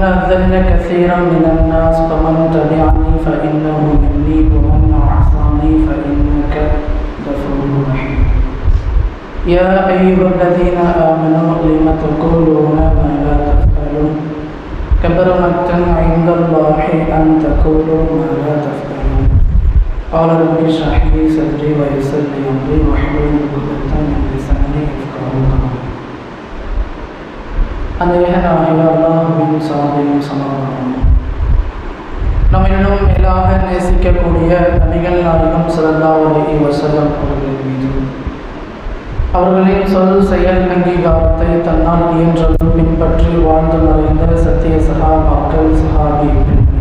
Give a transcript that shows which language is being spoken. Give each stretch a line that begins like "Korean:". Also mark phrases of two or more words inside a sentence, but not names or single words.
Arabic: أضلن كثيرا من الناس فمن تبعني فإنه مني ومن عصاني فإنك غفور رحيم يا أيها الذين آمنوا لم تقولون ما لا تفعلون كبر مقتا عند الله أن تقولوا ما لا تفعلون قال رب اشرح لي صدري ويسر لي أمري واحلل عقدة من لساني يفقهوا قولي
Tamil: அல்லாஹ்வின் சாந்தியும் சமாதானமும் நம்மிடம் மேலாக நேசிக்கக்கூடிய நபிகள் நாயகம்
Arabic: صلى الله عليه وسلم
Tamil: அவர்களின் மீது அவர்களின் சொல் செயல் அங்கீகாரத்தை தன்னால் இயன்றதும் பின்பற்றி வாழ்ந்து மறைந்த சத்திய சஹாபாக்கள் சஹாபிகள்